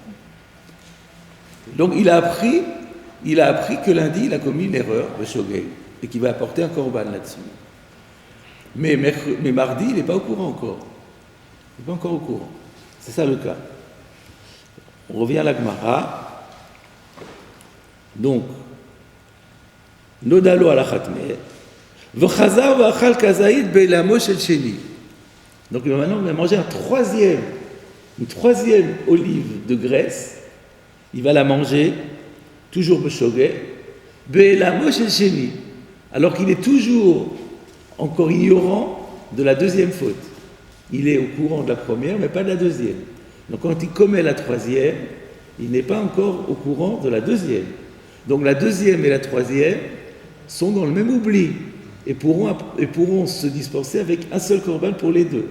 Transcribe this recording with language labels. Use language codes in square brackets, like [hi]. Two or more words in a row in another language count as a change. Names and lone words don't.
[fr] Donc il a appris que lundi, il a commis une erreur de Shogeg et qu'il va apporter un korban là-dessus. Mais mardi, il n'est pas au courant encore. Il n'est pas encore au courant. C'est ça le cas. On revient à la Gemara. Donc, [he] נודע לו על חטאו, וחזר ואכל כזית בהעלמו של שני. [fr] Donc maintenant, on va manger une troisième olive de graisse. Il va la manger, toujours beshogeg, [he] בהעלמו של שני. [fr] Alors qu'il est toujours encore ignorant de la deuxième faute. Il est au courant de la première, mais pas de la deuxième. Donc quand il commet la troisième, il n'est pas encore au courant de la deuxième. Donc la deuxième et la troisième sont dans le même oubli et pourront se dispenser avec un seul korban pour les deux.